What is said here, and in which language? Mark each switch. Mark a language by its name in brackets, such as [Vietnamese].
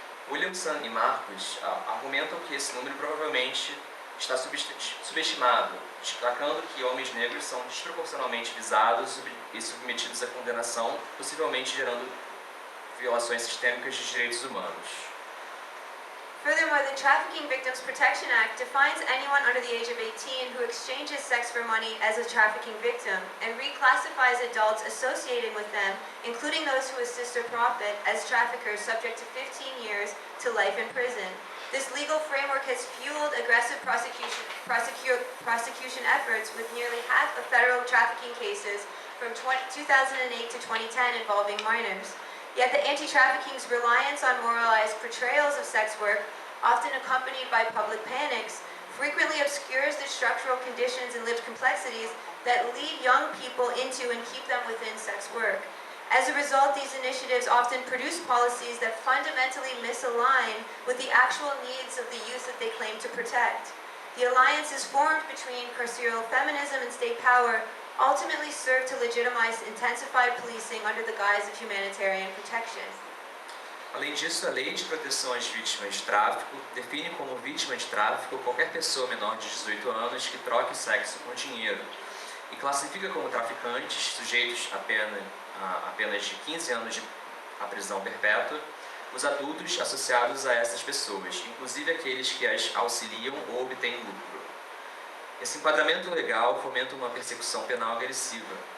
[Portuguese] Williamson e Marcus argumentam que esse número provavelmente está subestimado, destacando que homens negros são desproporcionalmente visados e submetidos à condenação, possivelmente gerando violações sistêmicas de direitos humanos. [English] Furthermore, the Trafficking Victims Protection Act defines anyone under the age of 18 who exchanges sex for money as a trafficking victim and reclassifies adults associated with them, including those who assist or profit, as traffickers subject to 15 years to life in prison. This legal framework has fueled aggressive prosecution efforts, with nearly half of federal trafficking cases from 2008 to 2010 involving minors. Yet the anti-trafficking's reliance on moralized portrayals of sex work, often accompanied by public panics, frequently obscures the structural conditions and lived complexities that lead young people into and keep them within sex work. As a result, these initiatives often produce policies that fundamentally misalign with the actual needs of the youth that they claim to protect. The alliances formed between carceral feminism and state power ultimately serve to legitimize intensified policing under the guise of humanitarian protection. [Portuguese] Além disso, a Lei de Proteção às Vítimas de Tráfico define como vítima de tráfico qualquer pessoa menor de 18 anos que troque o sexo por dinheiro e classifica como traficantes, sujeitos a apenas de 15 anos de prisão perpétua, os adultos associados a essas pessoas, inclusive aqueles que as auxiliam ou obtêm lucro. Esse enquadramento legal fomenta uma persecução penal agressiva.